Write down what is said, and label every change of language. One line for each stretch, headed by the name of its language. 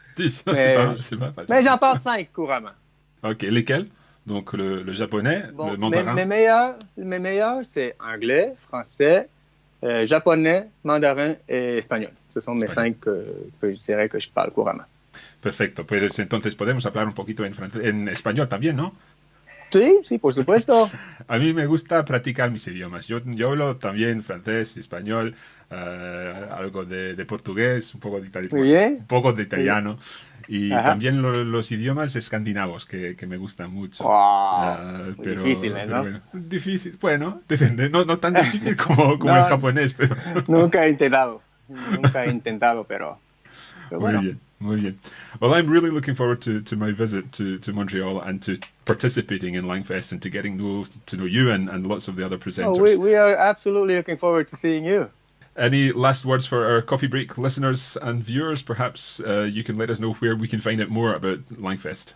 French: 10, c'est pas mal. Mais j'en parle 5 couramment. OK. Lesquels? Donc, le japonais, le mandarin? Mes meilleurs, c'est anglais, français, japonais, mandarin et espagnol. Ce sont mes 5 que je dirais que je parle couramment.
Spanish: Perfecto. Pues entonces podemos hablar un poquito en español también, ¿no? Sí, por supuesto. A mí me gusta practicar mis idiomas. Yo hablo también francés, español, algo de portugués, un poco de italiano. Y también los idiomas escandinavos, que me gustan mucho. Wow, pero, difíciles, ¿no? Bueno, difícil, bueno, depende. No tan difícil como el japonés, pero... Nunca he intentado, pero bueno. Muy bien.
English: Well, I'm really looking forward to my visit to Montreal and to participating in Langfest and to getting to know you and lots of the other presenters. Oh, we are absolutely looking forward to seeing you. Any last words for our Coffee Break listeners and viewers? Perhaps you can let us know where we can find out more about Langfest.